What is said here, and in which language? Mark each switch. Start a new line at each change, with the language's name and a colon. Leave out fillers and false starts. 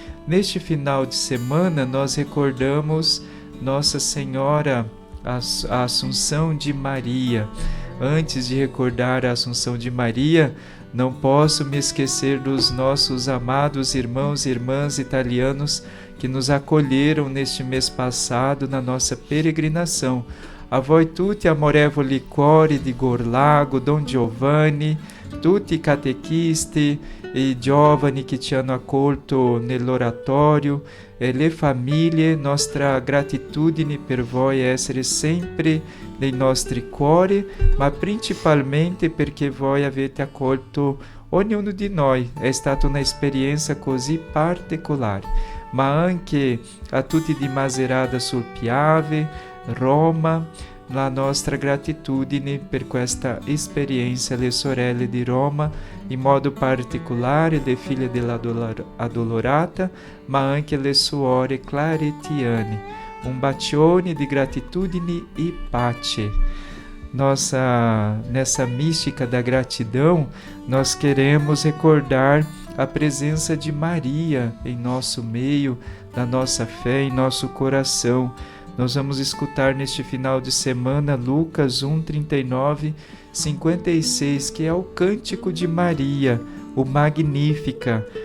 Portuguese: Neste final de semana, nós recordamos Nossa Senhora, a Assunção de Maria. Antes de recordar a Assunção de Maria, não posso me esquecer dos nossos amados irmãos e irmãs italianos que nos acolheram neste mês passado na nossa peregrinação.
Italian: A voi tutti amorevoli cuori di Gorlago, Don Giovanni, tutti i catechisti e giovani che ci hanno accolto nell'oratorio, e le famiglie, nostra gratitudine per voi essere sempre nei nostri cuori, ma principalmente perché voi avete accolto ognuno di noi. È stata un'esperienza così particolare, ma anche a tutti di Macerata sul Piave, Roma, la nostra gratitudine per questa esperienza, le sorelle di Roma, in modo particolare le figlie dell'Addolorata, ma anche le suore claretiane. Un bacione di gratitudine e pace.
Portuguese: Nessa mística da gratidão, nós queremos recordar a presença de Maria em nosso meio, na nossa fé, em nosso coração. Nós vamos escutar neste final de semana Lucas 1, 39, 56, que é o Cântico de Maria, o Magnífica.